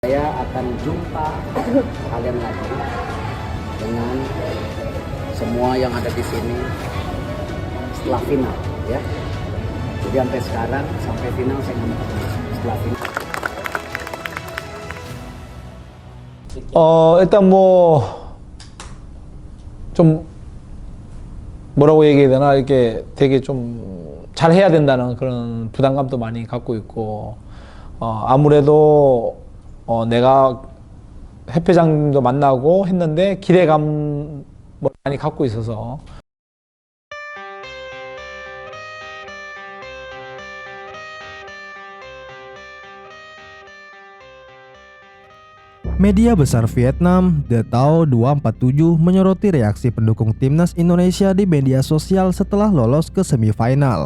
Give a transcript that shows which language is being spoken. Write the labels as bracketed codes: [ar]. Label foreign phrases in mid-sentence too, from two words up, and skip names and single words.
[id] Saya akan jumpa kalian lagi dengan semua yang ada di sini setelah final ya. Jadi sampai sekarang sampai final saya nggak mau ketemu setelah final. [ko] 일단 좀 뭐라고 얘기해야 되나, 이렇게 되게 좀 잘해야 된다는 그런 부담감도 많이 갖고 있고, 아무래도 내가 해패장님도 만나고 했는데 기대감 많이 갖고 있어서. [id] Media besar Vietnam, The Tao 247 menyoroti reaksi pendukung timnas Indonesia di media sosial setelah lolos ke semifinal.